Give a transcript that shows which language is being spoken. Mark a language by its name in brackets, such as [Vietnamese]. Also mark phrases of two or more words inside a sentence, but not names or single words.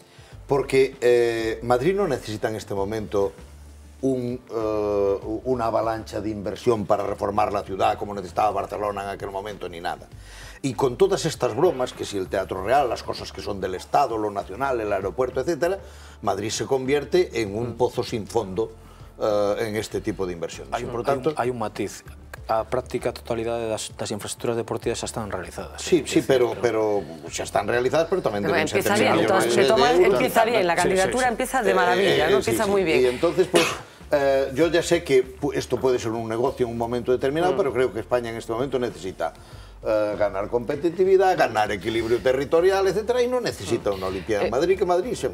[Spanish] Porque Madrid no necesita en este momento una avalancha de inversión para reformar la ciudad como necesitaba Barcelona en aquel momento, ni nada. Y con todas estas bromas, que si el Teatro Real, las cosas que son del Estado, lo nacional, el aeropuerto, etc., Madrid se convierte en un pozo sin fondo en este tipo de inversiones. Hay un matiz. [Galician] A práctica totalidade das infraestructuras deportivas xa están realizadas. Sí, pero xa están realizadas, pero tamén deben ser [Spanish] empieza bien, empieza bien, la candidatura empieza de maravilla, ¿no? Empieza muy bien. Y entonces, pues, Yo ya sé que esto puede ser un negocio en un momento determinado, pero creo que España en este momento necesita ganar competitividad, ganar equilibrio territorial, etcétera, y no necesita una Olimpiada en Madrid, que Madrid se